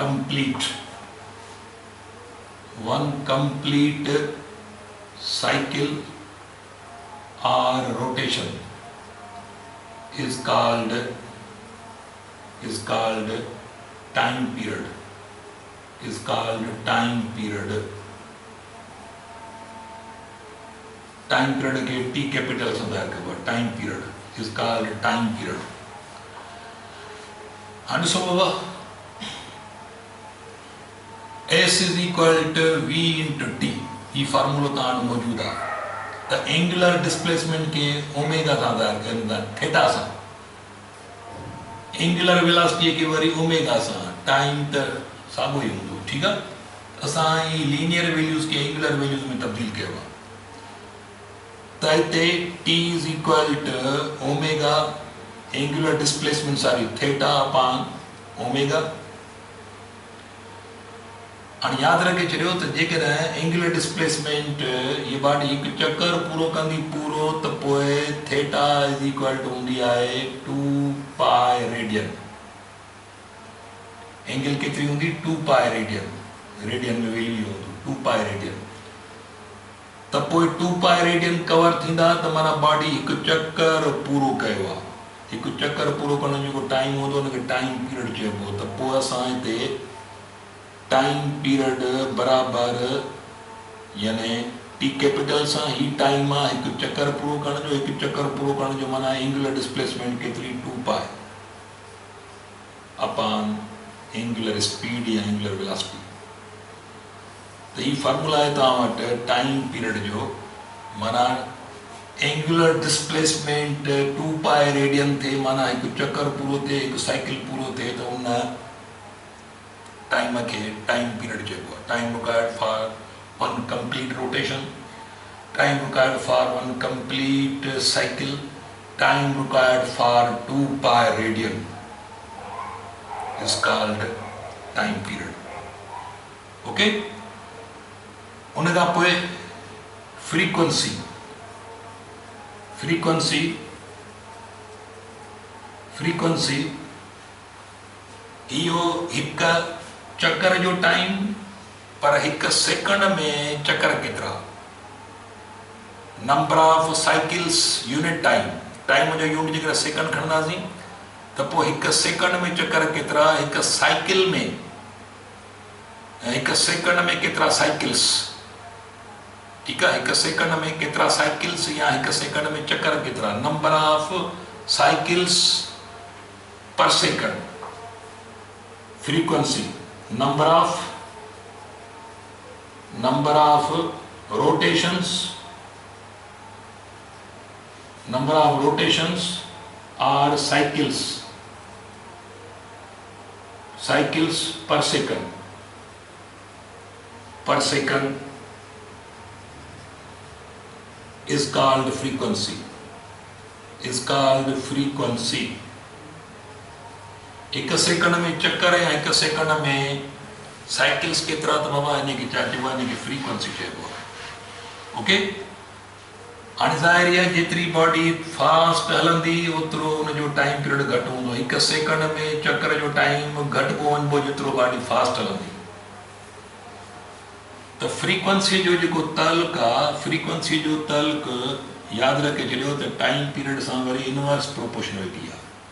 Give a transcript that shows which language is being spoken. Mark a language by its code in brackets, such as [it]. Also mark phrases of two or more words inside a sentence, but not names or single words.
[en] complete cycle or rotation is called time period. Time period के T capital [sd] से दायर करवा [en] time period is called time period. And so [sd] बाबा [en] S is equal to V into T [sd] ये फार्मूला तान मौजूद है त [en] angular displacement [sd] के ओमेगा सां दायर करंदा थीटा सां [en] angular velocity [sd] के वरी ओमेगा सां टाइम त साॻियो ई हूंदो ठीकु आहे असां ई [en] linear values [sd] के [en] angular values [sd] में तब्दील कयो आहे त हिते [en] T is equal to omega angular displacement sorry theta upon omega [sd] हाणे यादि रखे छॾियो त जेकॾहिं [en] angular displacement [sd] ये बॉडी हिकु चक्कर पूरो कंदी पूरो त पोइ [en] theta is equal to [sd] हूंदी आहे [en] 2 pi radian angle [sd] केतिरी हूंदी [en] 2 pi radian [sd] में वैल्यू हूंदी [en] 2 pi radian. [sd] त पोइ [en] 2 pi radian [sd] कवर थींदा त माना बॉडी हिकु चक्कर पूरो कयो आहे। हिकु चक्कर पूरो करण जो जेको टाइम हूंदो हुनखे [en] time period [sd] चइबो। त पोइ असां हिते [en] time period [sd] बराबरि यानी [en] T capital [sd] सां ही टाइम आहे हिकु चक्कर पूरो करण जो। हिकु चक्कर पूरो करण जो माना [en] angular displacement [sd] केतिरी [en] 2 pi upon angular speed [sd] या [en] angular velocity. [hi] तो ये फार्मूला है [sd] तव्हां वटि [en] time period [sd] जो माना [en] angular displacement 2 pi radian [sd] थे माना एक चक्कर पूरो थे एक साइकिल पूरो थे तो उन टाइम के [en] time period [sd] चइबो आहे। [en] Time required for one complete rotation, time required for one complete cycle, time required for 2 pi radian is called time period. [sd] Okay? उनका पोए frequency इहो हिकु चक्कर जो टाइम पर हिकु सेकंड में चक्कर केतिरा। [en] number of cycles unit time [sd] जो यूनिट जेकर सेकंड खणंदासीं त पोइ हिकु सेकंड में चक्कर केतिरा। हिकु साइकिल में हिकु सेकंड में केतिरा साइकिल्स। [hi] ठीक है, [sd] हिकु सेकंड में केतिरा साइकिल्स या हिकु सेकंड में चक्कर केतिरा। [en] number of cycles per second. Frequency number of rotations or cycles per second is called frequency. [sd] एक सेकंड में चक्कर या एक सेकंड में साइकिल्स केतिरा त बाबा इनखे छा चइबो आहे, इनखे फ्रीक्वेंसी चइबो आहे। ओके, हाणे ज़ाहिर आहे जेतिरी [en] body fast [sd] हलंदी ओतिरो उनजो [en] time period [sd] घटि हूंदो। हिकु सेकंड में चक्कर जो टाइम घटि पोइ वञिबो जेतिरो [en] body fast [sd] हलंदी। त फ्रीक्वेंसी जो जेको तल्क आहे, फ्रीक्वेंसी जो तल्क यादि रखे छॾियो त [en] time period [sd] सां वरी [en] inverse proportionality [sd] आहे।